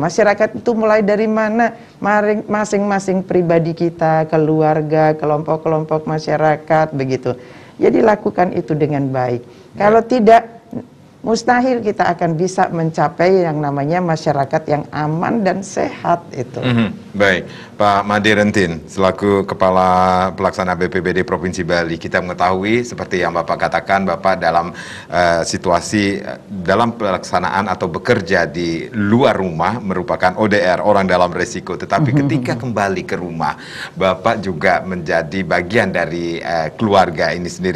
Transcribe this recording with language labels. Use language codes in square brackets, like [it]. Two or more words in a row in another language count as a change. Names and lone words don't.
[id] Masyarakat itu mulai dari mana? Masing-masing pribadi kita, keluarga, kelompok-kelompok masyarakat begitu. Jadi lakukan itu dengan baik. Kalau tidak, mustahil kita akan bisa mencapai yang namanya masyarakat yang aman dan sehat itu. Baik, Pak Made Rentin, selaku Kepala Pelaksana BPBD Provinsi Bali, kita mengetahui seperti yang Bapak katakan, Bapak dalam situasi dalam pelaksanaan atau bekerja di luar rumah merupakan ODR, orang dalam resiko. Tetapi ketika kembali ke rumah, Bapak juga menjadi bagian dari keluarga ini sendiri.